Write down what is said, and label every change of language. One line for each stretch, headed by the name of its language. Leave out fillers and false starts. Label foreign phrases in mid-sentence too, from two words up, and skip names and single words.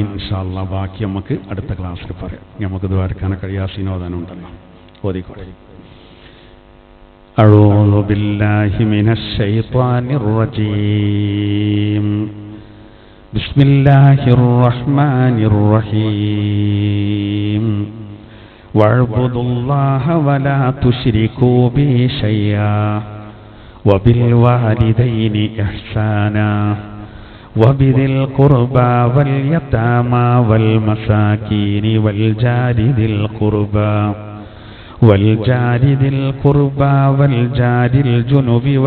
Arabic: إن شاء الله
Malayalam: ബാക്കി നമുക്ക് അടുത്ത ക്ലാസ്സിൽ പറയാം. നമുക്ക് ദ്വാരക്കാനൊക്കെ യാസീനോദാനുണ്ടല്ലോ, ഓതിക്കോട്ടെ.
Arabic: أعوذ بالله من الشيطان الرجيم. بسم الله الرحمن الرحيم. واعبدوا الله ولا تشركوا به شيئا وبالوالدين إحسانا وبذي القربى واليتامى والمساكين والجار ذي القربى والجار الجنب